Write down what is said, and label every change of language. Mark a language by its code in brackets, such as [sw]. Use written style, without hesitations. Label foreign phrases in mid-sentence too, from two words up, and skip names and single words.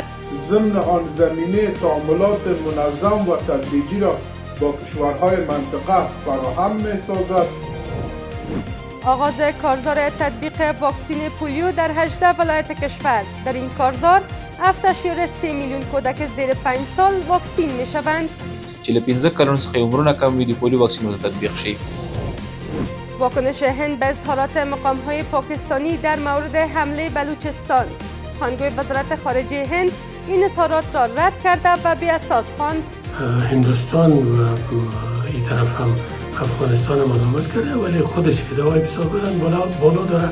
[fa] ضمن آن زمینه تعاملات منظم و تدریجی را با کشورهای منطقه فراهم می‌سازد. آغاز کارزار تطبیق واکسین پولیو در 18 ولایت کشور. در این کارزار 7.3 میلیون کودک زیر 5 سال واکسین می‌شوند. [ps] چې له 15 کلونو څخه عمرونه کم وي د پولیو واکسینونو تطبیق شي. [fa] واکنش هند به اظهارات مقام‌های پاکستانی در مورد حمله بلوچستان. سخنگوی وزارت خارجه هند این اظهارات را رد کرده و بی اساس خواند. هندوستان و این طرف هم افغانستان ملامت کرده ولی خودش ادعای بسیار بلند بالا داره.